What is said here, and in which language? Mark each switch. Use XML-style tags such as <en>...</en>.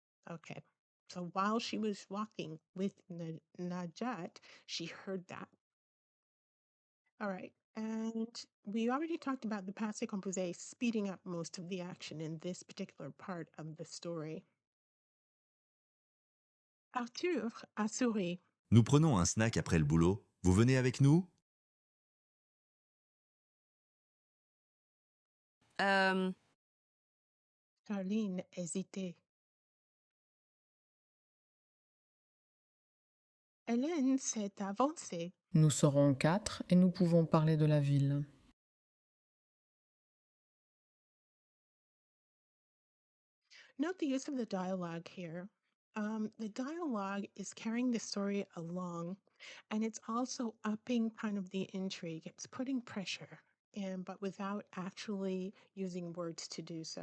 <en>Okay, so while she was walking with Najat, she heard that. All right, and we already talked about the passé composé speeding up most of the action in this particular part of the story.</en> <fr>Arthur a souri. Nous prenons un snack après le boulot. Vous venez avec nous? Charline hésitait. Hélène s'est avancée. Nous serons 4 et nous pouvons parler de la ville.</fr> <en>Note the use of the dialogue here. The dialogue is carrying the story along, and it's also upping kind of the intrigue. It's putting pressure, but without actually using words to do so.</en>